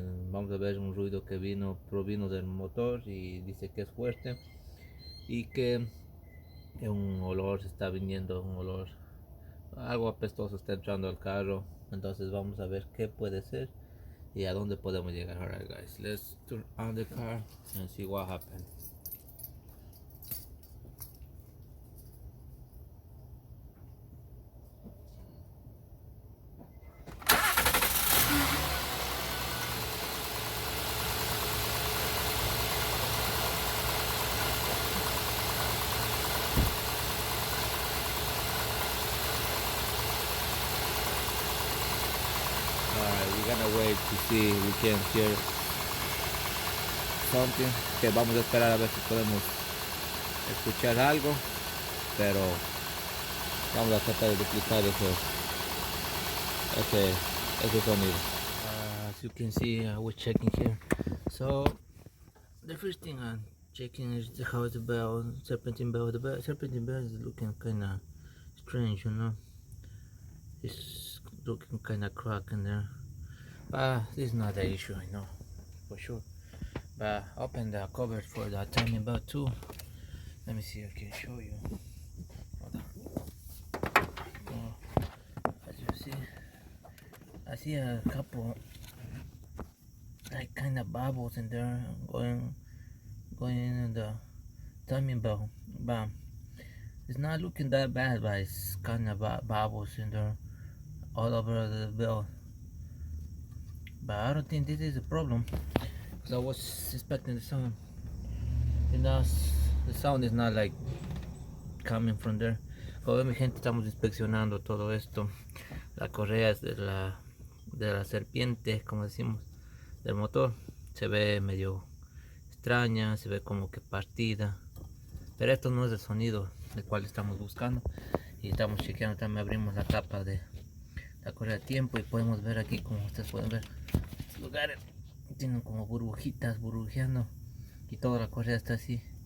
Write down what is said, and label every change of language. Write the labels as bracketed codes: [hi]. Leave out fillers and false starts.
[es] Vamos a ver un ruido que provino del motor, y dice que es fuerte y que un olor se está viniendo, un olor algo apestoso está entrando al carro. Entonces vamos a ver qué puede ser y a dónde podemos llegar. [en] Alright guys, let's turn on the car and see what happens. We're gonna wait to see if we can hear something. [es] Que vamos a esperar a ver si podemos escuchar algo, pero vamos a tratar de duplicar ese sonido. [en] As you can see, we're checking here. So the first thing I'm checking is how the bell, serpentine bell. The serpentine bell is looking kind of strange, you know. It's looking kind of cracked in there. But this is not the issue, I know for sure. But open the cover for the timing belt too. Let me see if I can show you. Hold on. So, as you see, I see a couple like kind of bubbles in there going in the timing belt. But it's not looking that bad, but it's kind of bubbles in there all over the belt. But I don't think this is a problem, because I was expecting the sound. You know, the sound is not like coming from there. [es] Joder, mi gente, estamos inspeccionando todo esto. Las correas de la serpiente, como decimos, del motor, se ve medio extraña, se ve como que partida. Pero esto no es el sonido del cual estamos buscando. Y estamos chequeando, también abrimos la tapa de la correa de tiempo y podemos ver aquí, como ustedes pueden ver, estos lugares tienen como burbujitas burbujeando y toda la correa está así.